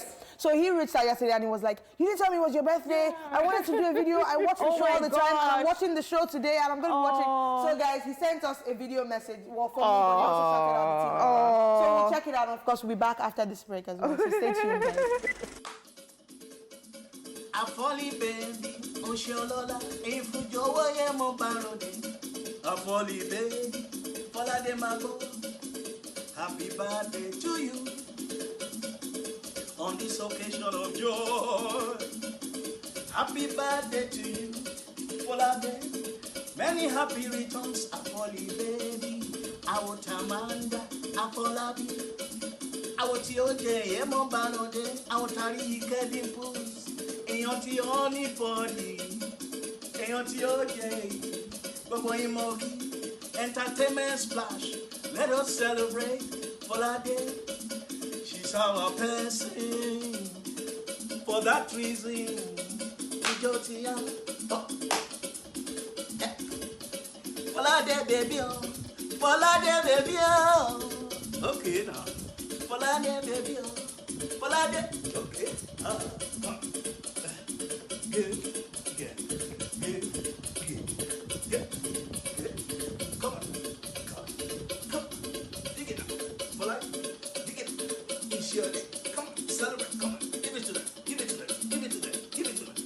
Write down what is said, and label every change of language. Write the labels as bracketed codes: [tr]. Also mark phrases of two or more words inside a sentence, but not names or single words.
[en] So he reached out yesterday and he was like, "You didn't tell me it was your birthday. I wanted to do a video. I watch the show all the time. And I'm watching the show today, and I'm going to be watching." So, guys, he sent us a video message. Well, for me, but he also shouted out the team. So we'll check it out. Of course, we'll be back after this break as well. So stay tuned, guys. [yo] Afoli baby, Oshiolola, Ifujowo ye mo barode. Afoli baby, Foladele mago. [en] Happy birthday to you. On this occasion of joy. Happy birthday to you, Foladele. Many happy returns, [yo] Afoli baby. Awotamanda, Afolabi. Awotioje ye mo barode. Awotari ike dimples. Èèyàn tí Honeypot, èèyàn tí Hojay, gbogbo yín mo kí. [en] Entertainment splash, let us celebrate Foladele. She's our person. For that reason, [yo] ijó ti yá. [en] Foladele baby oh, Foladele baby oh. Okay now, Foladele baby oh, Foladele. Okay. Good. Come on. Dig it up. Polite. Dig it up. It's your day. Come on. Celebrate. Come on. Give it to them. Give it to them. Give it to them. Give it to them.